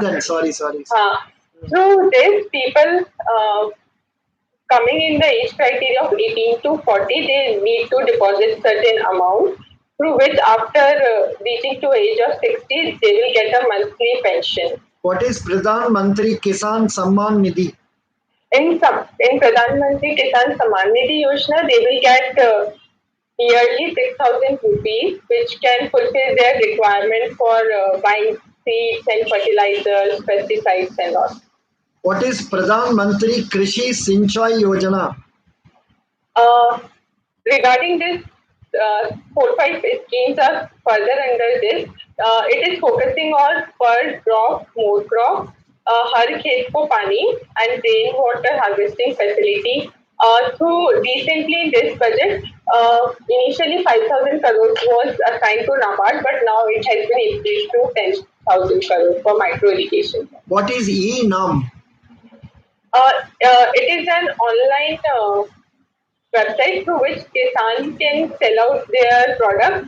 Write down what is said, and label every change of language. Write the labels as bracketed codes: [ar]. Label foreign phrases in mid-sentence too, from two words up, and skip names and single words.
[en] Mandan, sorry. Through this, people coming in the age criteria of 18 to 40, they need to deposit certain amount, through which after reaching to age of 60, they will get a monthly pension. What is Pradhan Mantri Kisan Samman Nidhi? In Pradhan Mantri Kisan Samman Nidhi Yojana, they will get yearly 6,000 rupees, which can fulfill their requirement for buying seeds and fertilizers, pesticides and all. What is Pradhan Mantri Krishi Sinchai Yojana? Regarding this, 4-5 schemes are further under this. It is focusing on per crop, more crop, [hi] har khet ko pani, [en] and rainwater harvesting facility. Through recently in this budget, initially 5,000 crores was assigned to NABARD, but now it has been increased to 10,000 crores for micro irrigation. What is E-NAM? It is an online website through which Kisan can sell out their product.